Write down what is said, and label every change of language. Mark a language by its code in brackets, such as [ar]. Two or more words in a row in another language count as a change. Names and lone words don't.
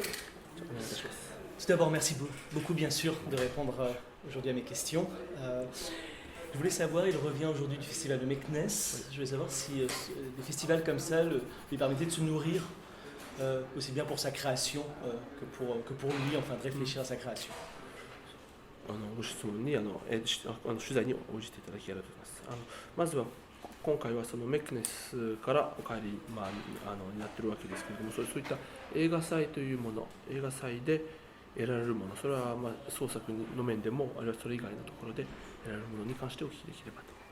[fr] Tout d'abord, merci beaucoup, bien sûr, de répondre aujourd'hui à mes questions. Je voulais savoir, il revient aujourd'hui du festival de Meknes. Je voulais savoir si des festivals comme ça lui permettaient de se nourrir aussi bien pour sa création que pour lui, enfin de réfléchir à sa création. [ja] ご質問に取材に応じていただきありがとうございます。まずは今回はそのメクネスからお帰り、になっているわけですけれども、そういった映画祭というもの、映画祭で得られるもの、それは創作の面でも、あるいはそれ以外のところで得られるものに関してお聞きできればと。